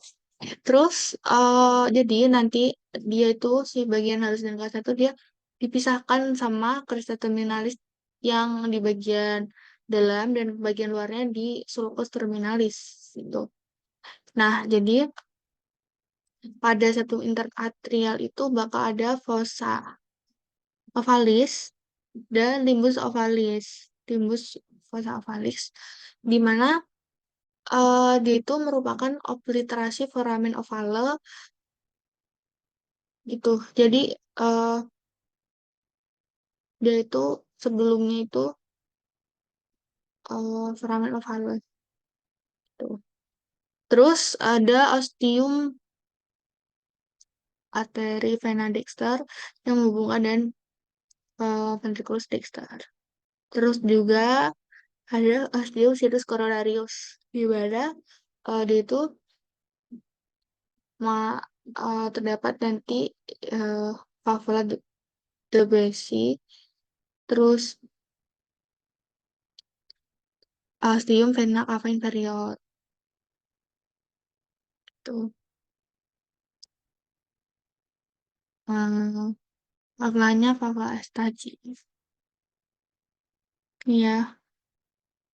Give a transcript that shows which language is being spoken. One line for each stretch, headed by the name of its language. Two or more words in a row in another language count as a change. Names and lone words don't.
Indonesian: Terus jadi nanti dia itu si bagian halus dan kasar itu dia dipisahkan sama
Latin: crista terminalis
Indonesian: yang di bagian dalam, dan bagian luarnya di
Latin: sulcus terminalis
Indonesian: itu. Nah, jadi pada satu interatrial itu bakal ada
Latin: fossa ovalis
Indonesian: dan
Latin: limbus ovalis. Limbus fossa ovalis,
Indonesian: di mana dia itu merupakan obliterasi
Latin: foramen ovale
Indonesian: gitu. Jadi eh, dia itu sebelumnya itu
Latin: foramen ovale
Indonesian: gitu. Terus ada
Latin: ostium arteri vena dexter
Indonesian: yang menghubungkan dan
Latin: ventriculus dexter.
Indonesian: Terus juga ada
Latin: ostium situs coronarius,
Indonesian: di mana dia itu terdapat nanti uh, valvula de Bessy. Terus
Latin: ostium vena cava inferior
Indonesian: tuh. Valvulanya valvula Estagis. Iya.